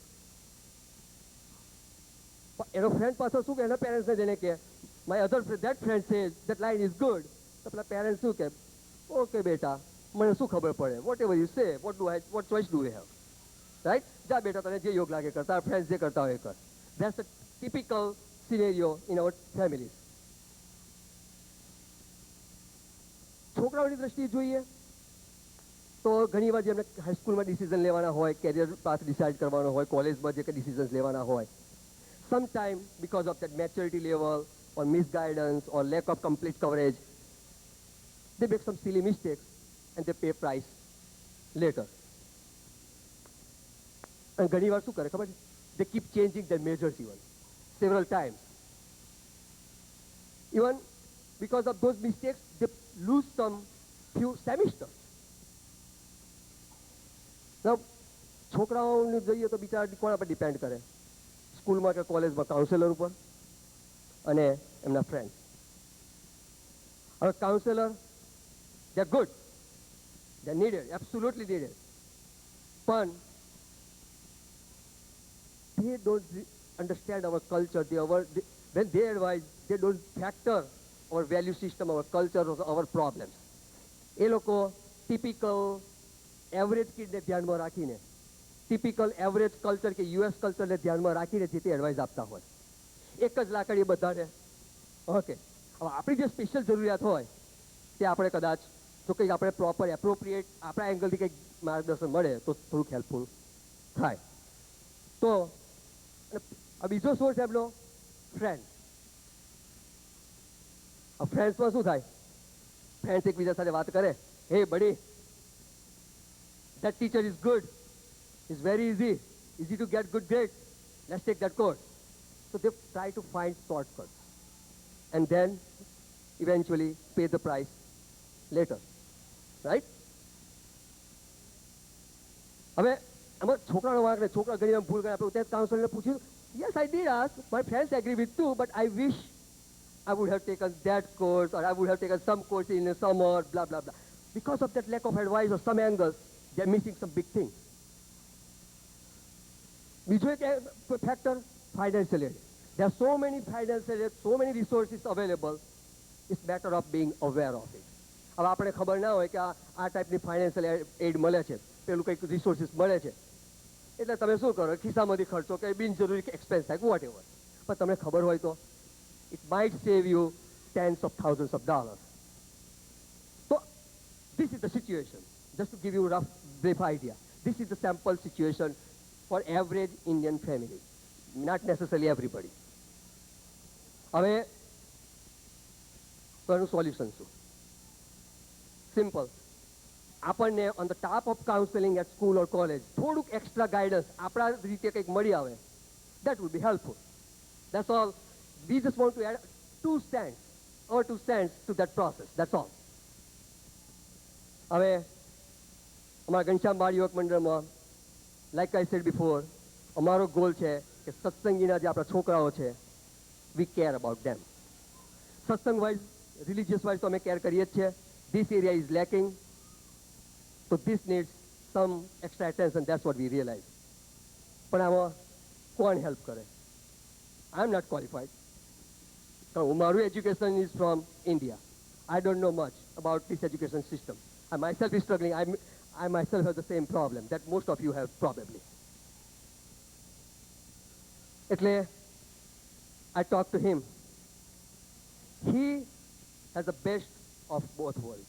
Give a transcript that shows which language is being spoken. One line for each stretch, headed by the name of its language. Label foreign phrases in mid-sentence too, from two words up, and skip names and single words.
Gujarati: એનો ફ્રેન્ડ પાછો શું કે એના પેરેન્ટ્સને જઈને કે
English: my other that friend says that line is good
Gujarati: તો પેલા પેરેન્ટ્સ શું કે ઓકે બેટા મને શું ખબર પડે
English: what ever you say what choice do have right
Gujarati: જા બેટા તને જે યોગ લાગે કર તારા ફ્રેન્ડ્સ જે કરતા હોય કર
English: that's typical scenario in our families.
Gujarati: છોકરાઓની દ્રષ્ટિએ જોઈએ તો ઘણીવાર જેમને હાઈસ્કૂલમાં ડિસિઝન લેવાના હોય,
English: career path decide
Gujarati: કરવાનો હોય, કોલેજમાં જે કંઈ ડિસિઝન્સ લેવાના હોય,
English: sometime because of that maturity level or misguidance or lack of complete coverage, they make some silly mistakes and they pay price later.
Gujarati: And ઘણીવાર શું કરે ખબર છે?
English: They keep changing their majors even several times. Even because of those mistakes, they lose some few semesters. Now,
Gujarati: છોકરાઓને જોઈએ તો બિચારા કોના પર ડિપેન્ડ કરે? સ્કૂલમાં કે કોલેજમાં કાઉન્સેલર ઉપર અને એમના ફ્રેન્ડ.
English: હવે કાઉન્સેલર they good, they needed, absolutely needed, પણ they don't understand our culture. When they advise, they don't factor our value system, our culture, our problems.
Gujarati: એ લોકો
English: typical average
Gujarati: કિડને ધ્યાનમાં રાખીને,
English: typical average culture
Gujarati: કે યુએસ કલ્ચરને ધ્યાનમાં રાખીને જે તે એડવાઇસ આપતા હોય. એક જ લાકડી બધાને. ઓકે, હવે આપણી જે સ્પેશિયલ જરૂરિયાત હોય તે આપણે કદાચ જો કંઈક આપણે
English: proper appropriate
Gujarati: આપણા એંગલથી કંઈક માર્ગદર્શન મળે તો થોડુંક હેલ્પફુલ થાય. તો આ બીજો સોર્સ એમનો ફ્રેન્ડ. આ ફ્રેન્ડ્સમાં શું થાય? ફ્રેન્ડ્સ એકબીજા સાથે વાત કરે,
English: hey buddy, that teacher is good, it's very easy to get good grades, let's take that course. So they try to find shortcuts and then eventually pay the price later, right?
Gujarati: હવે આમાં છોકરાનો વાંક ને છોકરા ઘણી વાર ભૂલ કરે. આપણે ત્યાં કાઉન્સલરને પૂછ્યું,
English: yes I did ask, my friends agree with too, but I wish I would have taken that course or I would have taken some course in the summer, blah blah blah. Because of that lack of advice or some angles, they are missing some big things.
Gujarati: બીજો એક ફેક્ટર
English: financial aid. There are so many financial aid, so many resources available. It's better of being aware of it.
Gujarati: હવે આપણે ખબર ના હોય કે આ ટાઈપની
English: financial aid
Gujarati: મળે છે, પેલું કંઈક રિસોર્સિસ મળે છે, એટલે તમે શું કરો? ખિસ્સામાંથી ખર્ચો કે બિનજરૂરી એક્સપેન્સ થાય,
English: what ever.
Gujarati: પણ તમને ખબર હોય તો
English: it might save you tens of thousands of dollars. So this is the situation. Just to give you a rough, brief idea. This is the sample situation for average Indian family. Not necessarily everybody.
Gujarati: હવે તો એનું સોલ્યુશન શું? સિમ્પલ. આપણને
English: on the top of counseling at school or college
Gujarati: થોડુંક
English: extra guidance
Gujarati: આપણા રીતે કંઈક મળી આવે,
English: that would be helpful. That's all. We just want to add 2 cents to that process. That's all.
Gujarati: હવે અમારા ઘનશ્યામ બાળ યુવક મંડળમાં,
English: like I said before,
Gujarati: અમારો ગોલ છે કે સત્સંગીના જે આપણા છોકરાઓ છે,
English: we care about them.
Gujarati: સત્સંગ વાઇઝ,
English: religious wise
Gujarati: તો અમે કેર કરીએ જ છે.
English: This area is lacking, so this needs some extra attention. That's what we realize.
Gujarati: પણ આમાં કોણ હેલ્પ કરે?
English: I am not qualified. મારું એજ્યુકેશન is from India. I don't know much about this education system. I myself is struggling. I myself have the same problem that most of you have probably. એટલે I talked to him. He has the best of both worlds.